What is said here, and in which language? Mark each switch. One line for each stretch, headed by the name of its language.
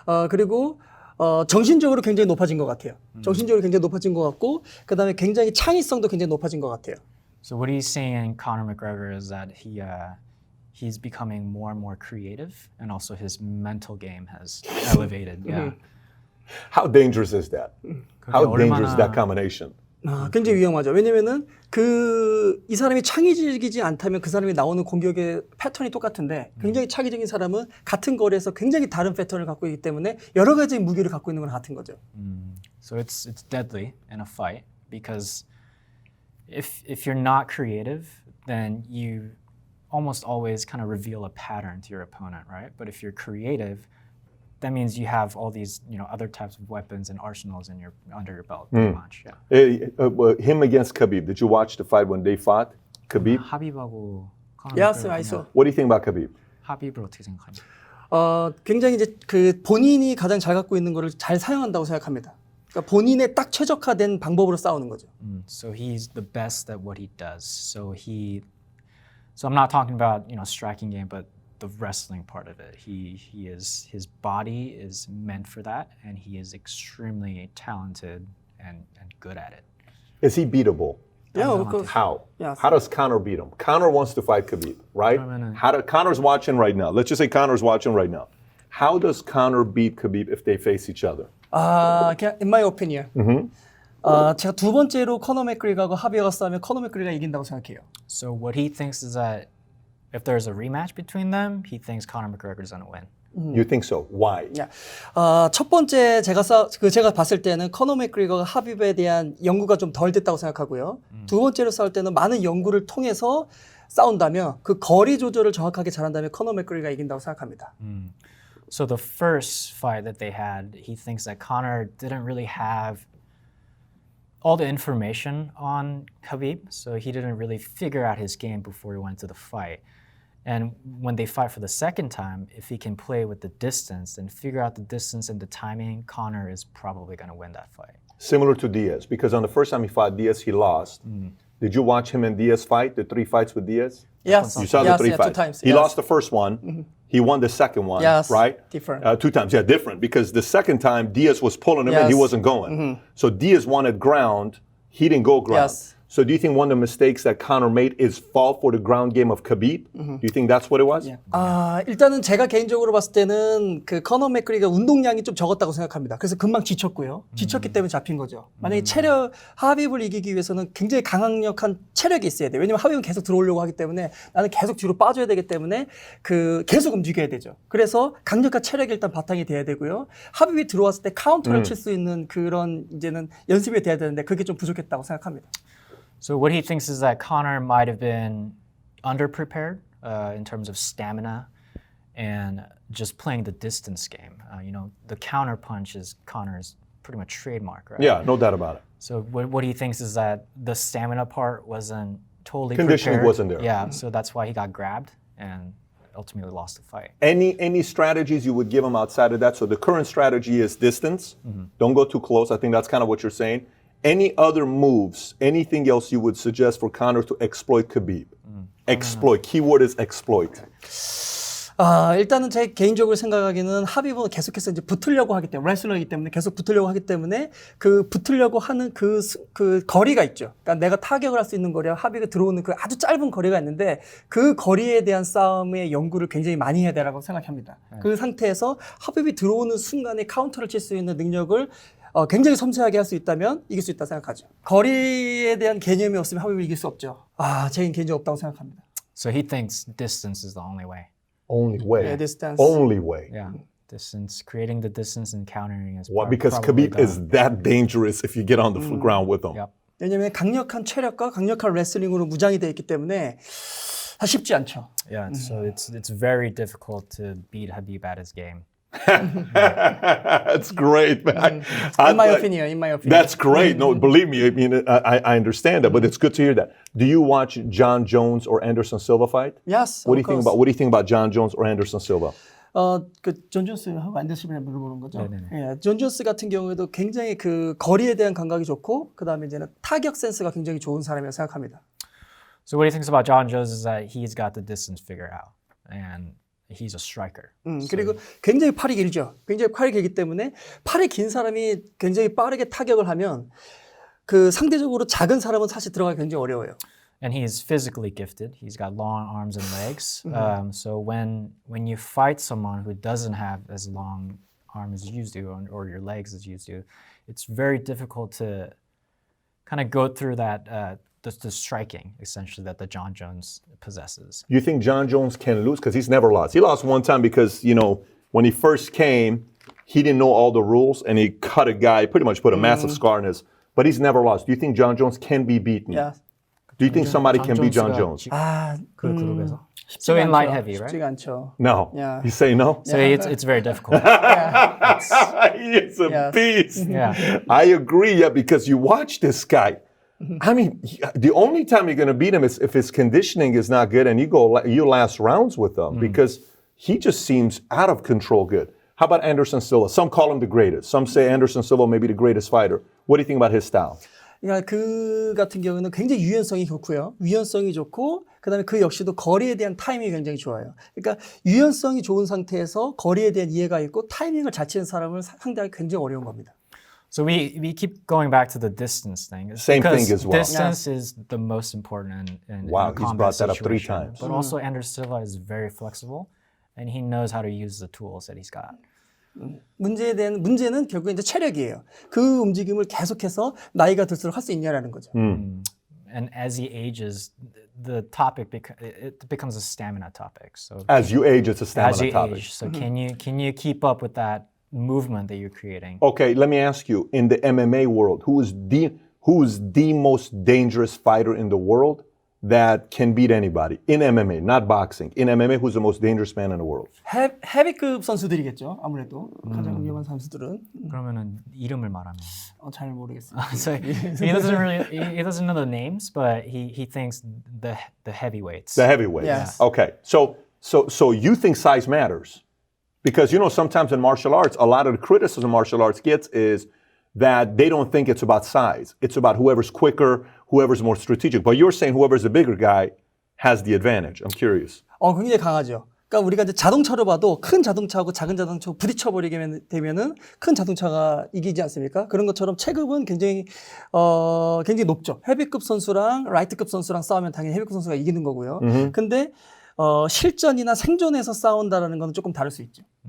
Korean: 그리고 정신적으로 굉장히 높아진 것 같아요. 정신적으로 굉장히 높아진 것 같고 그다음에 굉장히 창의성도 굉장히 높아진 것 같아요.
English: So what he's saying in Conor McGregor is that he's becoming more and more creative, and also his mental game has elevated. Yeah. How dangerous is that? How dangerous is that combination?
Korean: 굉장히 위험하죠. 왜냐면은 이 사람이 창의적이지 않다면 그 사람이 나오는 공격의 패턴이 똑같은데 굉장히 창의적인 사람은 같은 거리에서 굉장히 다른 패턴을 갖고 있기 때문에 여러 가지 무기를 갖고 있는 건 같은 거죠.
English: So it's deadly in a fight because if you're not creative, then you almost always kind of reveal a pattern to your opponent, right? But if you're creative, that means you have all these, other types of weapons and arsenals under your belt, pretty much. Yeah. Him against Khabib. Did you watch the fight when they fought? Khabib?
Korean: 하비브하고 코너
English: Yes,
Korean: 맥그레거
English: I saw. What do you think about Khabib?
Korean: 하비브를 어떻게 생각하냐? 굉장히 이제 그 본인이 가장 잘 갖고 있는 거를 잘 사용한다고 생각합니다. 그러니까 본인의 딱 최적화된 방법으로 싸우는 거죠.
English: So he's the best at what he does. So I'm not talking about striking game, but the wrestling part of it. His body is meant for that, and he is extremely talented and good at it. Is he beatable? Yeah, of course. How? Yes. How does Conor beat him? Conor wants to fight Khabib, right? Conor's watching right now. Let's just say Conor's watching right now. How does Conor beat Khabib if they face each other?
Korean: 그냥
English: in my opinion.
Korean: 제가 두 번째로 코너 맥그리거하고 하비어가 싸우면 코너 맥그리거가 이긴다고 생각해요.
English: So what he thinks is that if there's a rematch between them, he thinks Conor McGregor is going to win. You think so? Why?
Korean: 첫 번째 제가 봤을 때는 코너 맥그리거가 하비브에 대한 연구가 좀 덜 됐다고 생각하고요. 두 번째로 싸울 때는 많은 연구를 통해서 싸운다면 그 거리 조절을 정확하게 잘한다면 코너 맥그리거가 이긴다고 생각합니다.
English: So the first fight that they had, he thinks that Conor didn't really have all the information on Khabib, so he didn't really figure out his game before he went to the fight. And when they fight for the second time, if he can play with the distance and figure out the distance and the timing, Conor is probably going to win that fight. Similar to Diaz, because on the first time he fought Diaz, he lost. Did you watch him and Diaz fight, the 3 fights with Diaz? Yes. You saw yes, the 3 yeah, fights. 2 times. He yes. lost the first one. He won the second one, Yes, right? different. 2 times, yeah, different. Because the second time, Diaz was pulling him and he Yes. wasn't going. So Diaz wanted ground. He didn't go ground. Yes. So do you think one of the mistakes that Conor made is fall for the ground game of Khabib? Do you think that's what it was?
Korean: 일단은 제가 개인적으로 봤을 때는 그 커너 맥그리거 운동량이 좀 적었다고 생각합니다. 그래서 금방 지쳤고요. 지쳤기 때문에 잡힌 거죠. 만약에 체력, 하빕을 이기기 위해서는 굉장히 강력한 체력이 있어야 돼요. 왜냐면 하빕은 계속 들어오려고 하기 때문에 나는 계속 뒤로 빠져야 되기 때문에 그 계속 움직여야 되죠. 그래서 강력한 체력이 일단 바탕이 돼야 되고요. 하빕이 들어왔을 때 카운터를 칠 수 있는 그런 이제는 연습이 돼야 되는데 그게 좀 부족했다고 생각합니다.
English: So what he thinks is that Conor might have been underprepared in terms of stamina and just playing the distance game. The counter punch is Conor's pretty much trademark, right? Yeah, no doubt about it. So what he thinks is that the stamina part wasn't totally Conditioning prepared. wasn't there. Yeah, so that's why he got grabbed and ultimately lost the fight. Any strategies you would give him outside of that? So the current strategy is distance. Don't go too close. I think that's kind of what you're saying. Any other moves, anything else you would suggest for Conor to exploit Khabib? Exploit. Keyword is exploit.
Korean: 일단은 제 개인적으로 생각하기는 하빕은 계속해서 이제 붙으려고 하기 때문에 레슬러이기 때문에 계속 붙으려고 하기 때문에 그 붙으려고 하는 그 거리가 있죠. 그러니까 내가 타격을 할 수 있는 거리와 하빕이 들어오는 그 아주 짧은 거리가 있는데 그 거리에 대한 싸움의 연구를 굉장히 많이 해야 되라고 생각합니다. 그 상태에서 하빕이 들어오는 순간에 카운터를 칠 수 있는 능력을 굉장히 섬세하게 할 수 있다면 이길 수 있다 생각하죠. 거리에 대한 개념이 없으면 하빕을 이길 수 없죠. 제 개인적으로 없다고 생각합니다.
English: So he thinks distance is the only way. Only way. Yeah, distance. Only way. Yeah, distance, creating the distance and countering is Why? Because probably Khabib is that dangerous if you get on the ground with him. Yep.
Korean: 왜냐하면 강력한 체력과 강력한 레슬링으로 무장이 되어 있기 때문에 쉽지 않죠.
English: Yeah, so it's very difficult to beat Khabib at his game. That's great, man. In my opinion. That's great. No, believe me. I mean, I understand that, but it's good to hear that. Do you watch John Jones or Anderson Silva fight? Yes. What do you think about John Jones or Anderson Silva?
Korean: 존 존스하고 안더슨을 물어보는 거죠. 네네네. 예, 존 존스 같은 경우에도 굉장히 그 거리에 대한 감각이 좋고 그다음에 이제는 타격 센스가 굉장히 좋은 사람이라고 생각합니다.
English: So what he thinks about John Jones is that he's got the distance figured out, and he's a striker.
Korean: 그리고 굉장히 팔이 길죠. 굉장히 팔이 길기 때문에 팔이 긴 사람이 굉장히 빠르게 타격을 하면 그 상대적으로 작은 사람은 사실 들어가기 굉장히 어려워요.
English: And he's physically gifted. He's got long arms and legs. So when you fight someone who doesn't have as long arms as you do, or your legs as you do, it's very difficult to kind of go through that the striking, essentially, that the John Jones possesses. You think John Jones can lose? Because he's never lost. He lost one time because, when he first came, he didn't know all the rules and he cut a guy, pretty much put a massive scar in his, but he's never lost. Do you think John Jones can be beaten? Yeah. Do you think somebody can beat John Jones?
Korean: 그 그룹에서.
English: So in light heavy, right?
Korean: 쉽지가 않죠.
English: No. Yeah. You say no? So it's very difficult. He's a Yes. beast. Yeah. I agree, yeah, because you watch this guy. I mean, the only time you're going to beat him is if his conditioning is not good and you last rounds with him because he just seems out of control good. How about Anderson Silva? Some call him the greatest. Some say Anderson Silva may be the greatest fighter. What do you think about his style?
Korean: 그러니까 그 같은 경우는 굉장히 유연성이 좋고요. 유연성이 좋고 그다음에 그 역시도 거리에 대한 타이밍이 굉장히 좋아요. 그러니까 유연성이 좋은 상태에서 거리에 대한 이해가 있고 타이밍을 잘 치는 사람을 상대하기 굉장히 어려운 겁니다.
English: So we keep going back to the distance thing. Same because thing as well. Distance is the most important in Wow, he's combat brought that up 3 situation. times. But also Anderson Silva is very flexible, and he knows how to use the tools that he's got.
Korean: 문제는 결국 이제 체력이에요. 그 움직임을 계속해서 나이가 들수록 할 수 있냐라는 거죠.
English: And as he ages, the topic it becomes a stamina topic. So As you age, it's a as stamina you topic. age, so can you keep up with that movement that you're creating? Okay, let me ask you, in the MMA world, who is the most dangerous fighter in the world that can beat anybody? In MMA, not boxing. In MMA, who's the most dangerous man in the world?
Korean: 헤비급 선수들이겠죠. 아무래도 가장 위험한 선수들은 그러면은 이름을 말하면. 잘 모르겠어요.
English: So he doesn't know the names, but he thinks the heavyweights. The heavyweights. Yes. Okay, so you think size matters? Because, sometimes in martial arts, a lot of the criticism martial arts gets is that they don't think it's about size. It's about whoever's quicker, whoever's more strategic. But you're saying whoever's the bigger guy has the advantage. I'm curious.
Korean: 굉장히 강하죠. 그러니까 우리가 이제 자동차로 봐도 큰 자동차하고 작은 자동차 부딪혀버리게 되면은 큰 자동차가 이기지 않습니까? 그런 것처럼 체급은 굉장히 높죠. 헤비급 선수랑 라이트급 선수랑 싸우면 당연히 헤비급 선수가 이기는 거고요. 근데 실전이나 생존에서 싸운다라는 건 조금 다를 수 있죠.